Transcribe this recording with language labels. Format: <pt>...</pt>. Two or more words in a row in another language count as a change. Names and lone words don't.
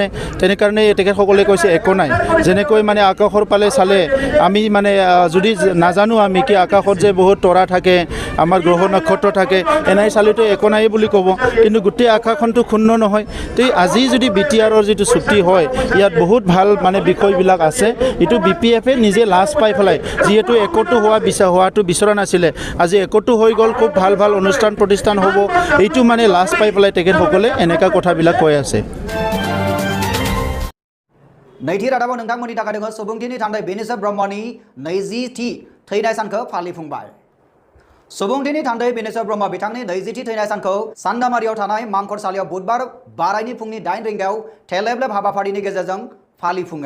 <as>তেনে কাৰণে তেখেতসকলে কৈছে একো নাই যেনেকৈ মানে আকাশৰ পালে চালে আমি মানে যদি নাজানো আমি কি আকাশত যে বহুত তৰা থাকে আমাৰ গ্ৰহ নক্ষত্ৰ থাকে এনাই চালেতো একো নাই বুলি ক'ব কিন্তু গোটেই আকাশখনটো শূন্য নহয় তো আজি যদি BTRৰ যিটো চুক্তি হয় ইয়াত বহুত ভাল মানে বিষয়বিলাক আছে এইটো BPFে নিজে লাজ পাই পেলাই যিহেতু একতো হোৱাটো বিচৰা নাছিলে আজি একতো হৈ গ'ল খুব ভাল ভাল অনুষ্ঠান প্ৰতিষ্ঠান হ'ব এইটো মানে লাজ পাই পেলাই তেখেতসকলে এনেকা কথাবিলাক কৈ আছে।</as> <brx>नैथि रादाबाव नोंथांमोननि थाखाय दङ सुबुंथिनि थान्दै बेनिसर ब्रह्मनि 20थि थैनाय सानखौ फालिफुंबाय। सुबुंथिनि थान्दै बेनिसर ब्रह्म बिथांनि 20थि थैनाय सानखौ सान्दामारियाव थानाय मांखरसालियाव बुधबार बारायनि फुंनि 8 रिंगायाव थेलेबलेब हाबाफारिनि गेजेरजों फालिफुङो।</brx>